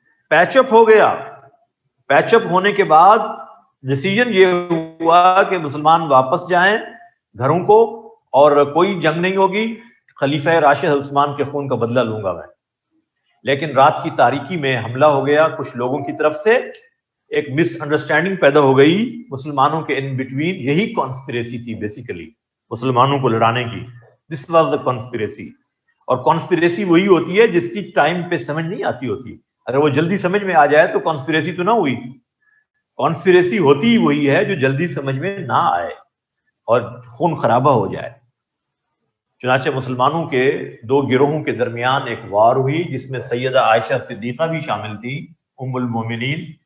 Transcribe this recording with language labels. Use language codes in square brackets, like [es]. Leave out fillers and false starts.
[ur] پیچ اپ ہو گیا. پیچ اپ ہونے کے بعد ڈیسیژن یہ ہوا کہ مسلمان واپس جائیں گھروں کو, اور کوئی جنگ نہیں ہوگی, خلیفہ راشد عثمان کے خون کا بدلہ لوں گا میں. لیکن رات کی تاریکی میں حملہ ہو گیا کچھ لوگوں کی طرف سے, ایک مس انڈرسٹینڈنگ پیدا ہو گئی مسلمانوں کے ان بٹوین. یہی کانسپریسی تھی بیسیکلی, مسلمانوں کو لڑانے کی. [en] This was the conspiracy. [ur] اور کانسپریسی وہی ہوتی ہے جس کی ٹائم پہ سمجھ نہیں آتی ہوتی. اگر وہ جلدی سمجھ میں آ جائے تو کانسپریسی تو نہ ہوئی. کانسپریسی ہوتی ہی وہی ہے جو جلدی سمجھ میں نہ آئے اور خون خرابہ ہو جائے. چنانچہ مسلمانوں کے دو گروہوں کے درمیان ایک وار ہوئی جس میں سیدہ عائشہ صدیقہ بھی شامل تھی, ام المومنین.